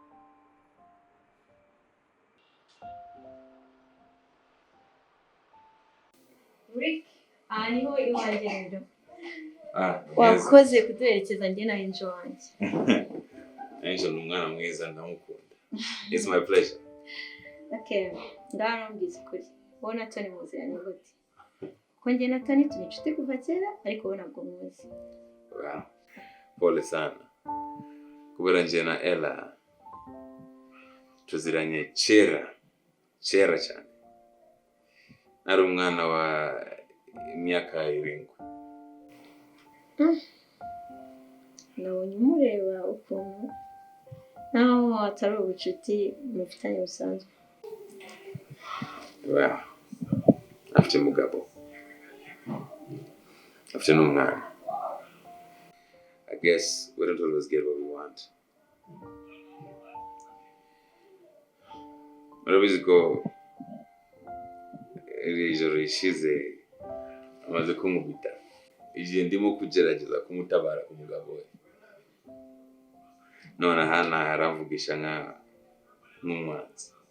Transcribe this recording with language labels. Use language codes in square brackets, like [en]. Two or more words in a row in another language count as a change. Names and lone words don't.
[rw] Aha niho iwanjye rero. Neza. Wakoze kuduherekeza njye na Angel wanjye. Angel ni umwana mwiza ndamukunda. [en] It's my pleasure. [rw] Okay, ngaho mbwiza ukuri. Wowe na Toni muziranye gute? Ko njye na Toni turi inshuti kuva kera ariko wowe ntabwo muzi. [sw] Wow. Pole sana. [rw] Kubera njye na Ella tuziranye kera cyane. Nari umwana wa imyaka 7. Nabonye umureba ukuntu naho atari ubucuti mufitanye busanzwe. Wow. Afite umugabo. Afite n'umwana. [en] I guess we don't always get what we want. [rw] Murabizi ko iri joro rishize amaze kunkubita. igihe ndimo kugerageza kumutabara ku mugabo we, none hano aravugisha nk'umwanzi.